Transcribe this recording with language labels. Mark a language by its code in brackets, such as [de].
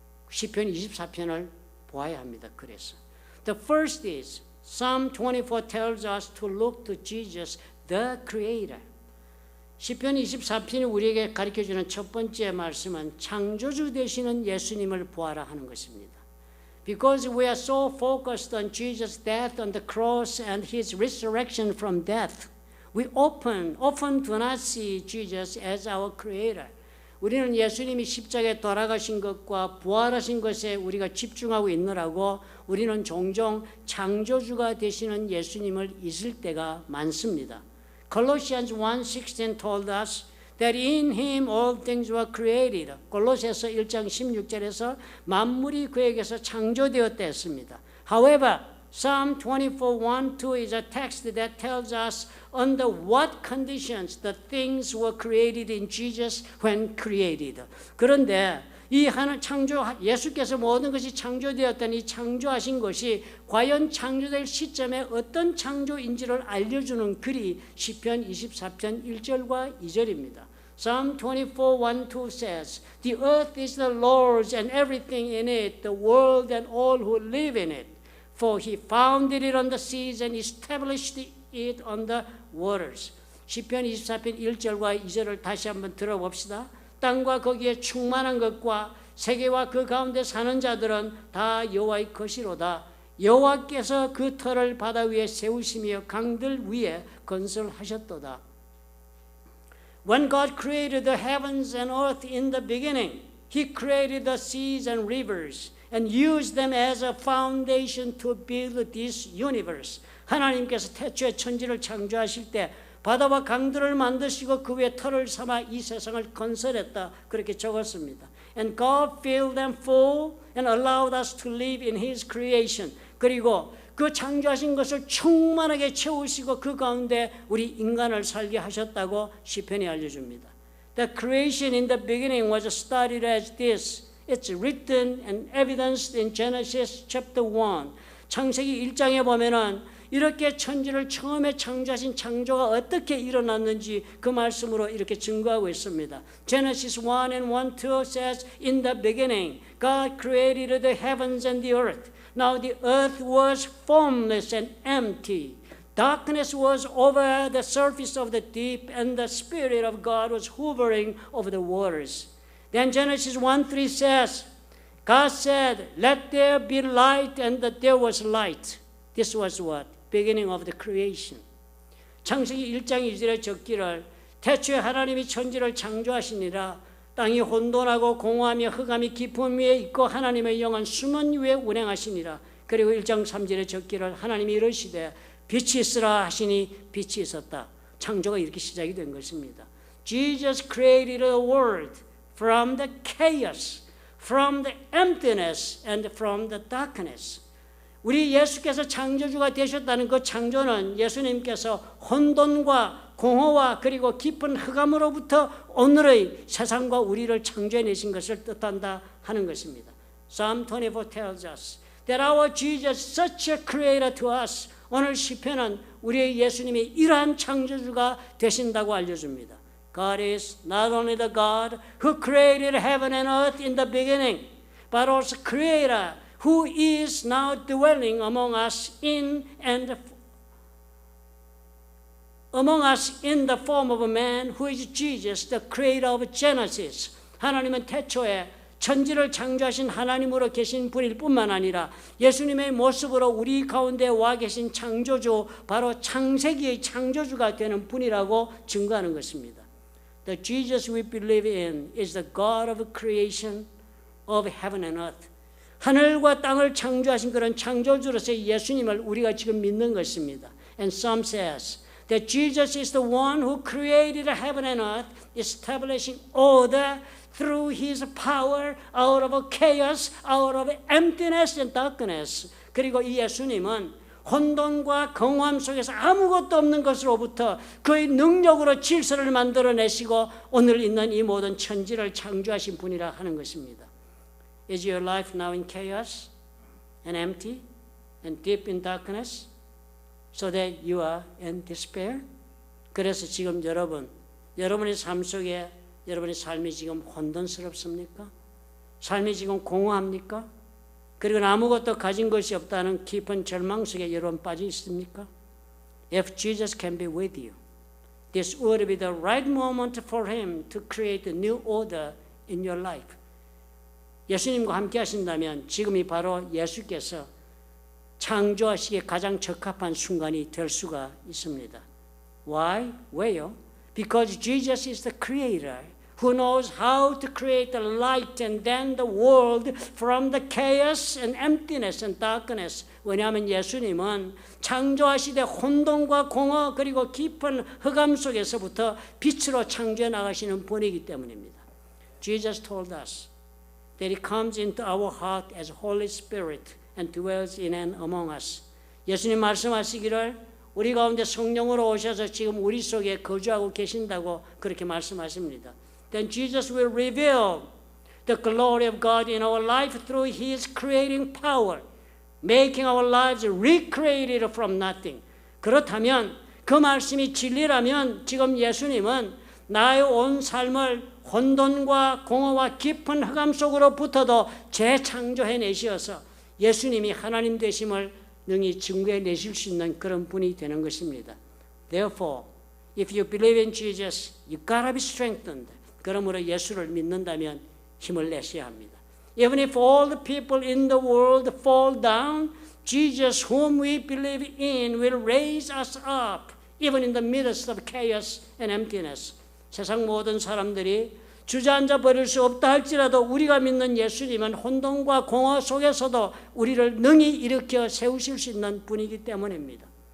[ko] 시편 24편을 보아야 합니다. 그래서 [en] The first is Psalm 24 tells us to look to Jesus, the Creator. [ko] 시편 24편이 우리에게 가르쳐주는 첫 번째 말씀은 창조주 되시는 예수님을 보아라 하는 것입니다. [en] Because we are so focused on Jesus' death on the cross and His resurrection from death, we often do not see Jesus as our Creator. [ko] 우리는 예수님이 십자가에 돌아가신 것과 부활하신 것에 우리가 집중하고 있느라고 우리는 종종 창조주가 되시는 예수님을 잊을 때가 많습니다. [en] Colossians 1:16 told us that in him all things were created. [ko] 골로새서 1장 16절에서 만물이 그에게서 창조되었다 했습니다. [en] However, Psalm 24:1-2 is a text that tells us under what conditions the things were created in Jesus when created. [ko] 그런데 이 하나 창조 예수께서 모든 것이 창조되었던 이 창조하신 것이 과연 창조될 시점에 어떤 창조인지를 알려주는 글이 시편 24편 1절과 2절입니다. [en] Psalm 24:1-2 says, "The earth is the Lord's and everything in it, the world and all who live in it. For he founded it on the seas and established it on the waters." [ko] 시편 24편 1절과 2절을 다시 한번 들어봅시다. 땅과 거기에 충만한 것과 세계와 그 가운데 사는 자들은 다 여호와의 것이로다. 여호와께서 그 터를 바다 위에 세우시며 강들 위에 건설하셨도다. [en] When God created the heavens and earth in the beginning, He created the seas and rivers and used them as a foundation to build this universe. [ko] 하나님께서 태초에 천지를 창조하실 때 바다와 강들을 만드시고 그 위에 터를 삼아 이 세상을 건설했다. 그렇게 적었습니다. [en] And God filled them full and allowed us to live in His creation. [ko] 그리고 그 창조하신 것을 충만하게 채우시고 그 가운데 우리 인간을 살게 하셨다고 시편이 알려줍니다. [en] The creation in the beginning was studied as this. It's written and evidenced in Genesis chapter 1. [ko] 창세기 1장에 보면은 이렇게 천지를 처음에 창조하신 창조가 어떻게 일어났는지 그 말씀으로 이렇게 증거하고 있습니다. [en] Genesis 1:1-2 says, "In the beginning, God created the heavens and the earth. Now the earth was formless and empty. Darkness was over the surface of the deep, and the Spirit of God was hovering over the waters." Then Genesis 1:3 says, God said, "Let there be light," and that there was light. This was what? Beginning of the creation. [ko] 창세기 1장 2절에 적기를 태초에 하나님이 천지를 창조하시니라. 땅이 혼돈하고 공허하며 흑암이 깊음 위에 있고 하나님의 영은 수면 위에 운행하시니라. 그리고 1장 3절에 적기를 하나님이 이르시되 빛이 있으라 하시니 빛이 있었다. 창조가 이렇게 시작이 된 것입니다. [en] Jesus created the world from the chaos, from the emptiness, and from the darkness. [ko] 우리 예수께서 창조주가 되셨다는 그 창조는 예수님께서 혼돈과 공허와 그리고 깊은 흑암으로부터 오늘의 세상과 우리를 창조해내신 것을 뜻한다 하는 것입니다. [en] Psalm 24 tells us that our Jesus is such a creator to us. [ko] 오늘 시편은 우리의 예수님이 이러한 창조주가 되신다고 알려줍니다. [en] God is not only the God who created heaven and earth in the beginning, but also creator who is now dwelling among us in the form of a man who is Jesus, the creator of Genesis. [ko] 하나님은 태초에 천지를 창조하신 하나님으로 계신 분일 뿐만 아니라 예수님의 모습으로 우리 가운데 와 계신 창조주, 바로 창세기의 창조주가 되는 분이라고 증거하는 것입니다. [en] The Jesus we believe in is the God of creation of heaven and earth. [ko] 하늘과 땅을 창조하신 그런 창조주로서의 예수님을 우리가 지금 믿는 것입니다. [en] And some says that Jesus is the one who created heaven and earth, establishing order through his power out of chaos, out of emptiness and darkness. [ko] 그리고 이 예수님은 혼돈과 공허함 속에서 아무것도 없는 것으로부터 그의 능력으로 질서를 만들어내시고 오늘 있는 이 모든 천지를 창조하신 분이라 하는 것입니다. [en] Is your life now in chaos and empty and deep in darkness so that you are in despair? [ko] 그래서 지금 여러분의 삶 속에 여러분의 삶이 지금 혼돈스럽습니까? 삶이 지금 공허합니까? 그리고 아무것도 가진 것이 없다는 깊은 절망 속에 여러분 빠져 있습니까? [en] If Jesus can be with you, this would be the right moment for him to create a new order in your life. [ko] 예수님과 함께 하신다면 지금이 바로 예수께서 창조하시기에 가장 적합한 순간이 될 수가 있습니다. [en] Why? [ko] 왜요? [en] Because Jesus is the creator who knows how to create the light and then the world from the chaos and emptiness and darkness. [ko] 왜냐하면 예수님은 창조하시되 혼돈과 공허 그리고 깊은 흑암 속에서부터 빛으로 창조해 나가시는 분이기 때문입니다. [en] Jesus told us that he comes into our heart as Holy Spirit and dwells in and among us. [ko] 예수님 말씀하시기를 우리 가운데 성령으로 오셔서 지금 우리 속에 거주하고 계신다고 그렇게 말씀하십니다. [en] Then Jesus will reveal the glory of God in our life through his creating power, making our lives recreated from nothing. [ko] 그렇다면 그 말씀이 진리라면 지금 예수님은 나의 온 삶을 혼돈과 공허와 깊은 흑암 속으로부터도 재창조해내시어서 예수님이 하나님 되심을 능히 증거해내실 수 있는 그런 분이 되는 것입니다. [en] Therefore, if you believe in Jesus, you gotta be strengthened. [ko] 그러므로 예수를 믿는다면 힘을 내셔야 합니다. [en] Even if all the people in the world fall down, Jesus, whom we believe in, will raise us up, even in the midst of chaos and emptiness. [ko] 세상 모든 사람들이 주저앉아 버릴 수 없다 할지라도 우리가 믿는 예수님은 혼돈과 공허 속에서도 우리를 능히 일으켜 세우실 수 있는 분이기 때문입니다.